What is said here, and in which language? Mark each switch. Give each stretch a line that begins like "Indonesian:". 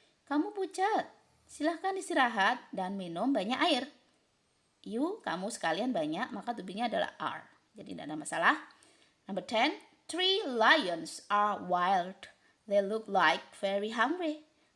Indonesian: Kamu pucat. Silahkan istirahat dan minum banyak air. You, kamu sekalian banyak, maka to be-nya adalah are. Jadi tidak ada masalah.
English: Number 10, 3 lions are wild. They look like very hungry.